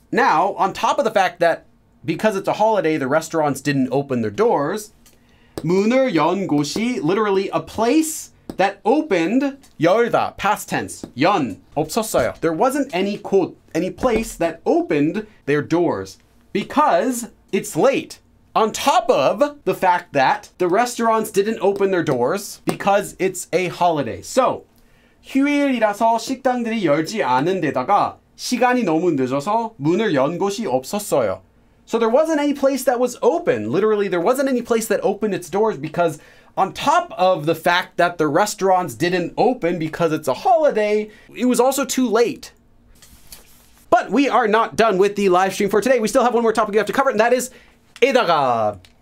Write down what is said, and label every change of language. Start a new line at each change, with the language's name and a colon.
English: Now, on top of the fact that because it's a holiday, the restaurants didn't open their doors,
Korean: 문을 연 곳이,
English: literally a place that opened, 열다, past tense, 연,
Korean: 없었어요.
English: There wasn't any 곳, any place that opened their doors because it's late. on top of the fact that the restaurants didn't open their doors because it's a holiday.
Korean: So 휴일이라서 식당들이 열지 않은 데다가 시간이 너무 늦어서 문을 연 곳이 없었어요.
English: So there wasn't any place that was open. Literally, there wasn't any place that opened its doors because on top of the fact that the restaurants didn't open because it's a holiday, it was also too late. But we are not done with the live stream for today. We still have one more topic we have to cover, and that is 에다가.